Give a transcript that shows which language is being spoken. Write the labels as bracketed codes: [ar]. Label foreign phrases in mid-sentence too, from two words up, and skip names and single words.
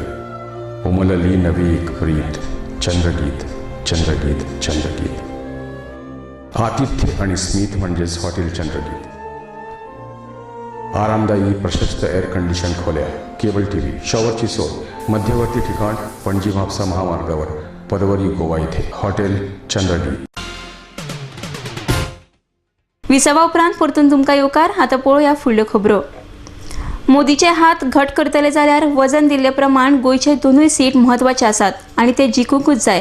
[mr] उमलली नवी एक प्रीत, चंद्रगीत चंद्रगीत चंद्रगीत. आतिथ्य आणि स्मित म्हणजेच हॉटेल चंद्रगीत. आरामदायी प्रशस्त [en] air condition [mr] खोल्या, [en] cable TV, [mr] शॉवरची सोय, मध्यवर्ती ठिकाण पणजी म्हापसा महामार्गावर, पदवरी गोवा येथे हॉटेल चंद्रगीत. [kok] विसवा उपरांत परतून तुमकां येवकार. आतां पळोवया फुडल्यो खबरो. मोदीचे हात घट करतले जाल्यार वजन दिल्ले प्रमाण गोंयचे दोनूय सीट म्हत्वाचे आसात आनी ते जिखूंकूच जाय.